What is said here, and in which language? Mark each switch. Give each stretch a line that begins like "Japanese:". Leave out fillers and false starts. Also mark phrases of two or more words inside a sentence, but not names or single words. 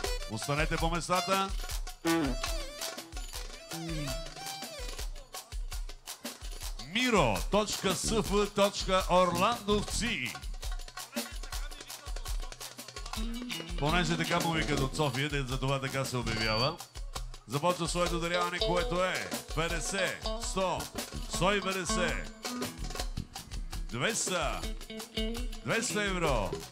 Bulgarian: Останете по местата. Miro.sf.Orlandovci. Понеже така му викат от София, за това така се обявява. Започва своето даряване, което е 50, 100, 150, 200 евро.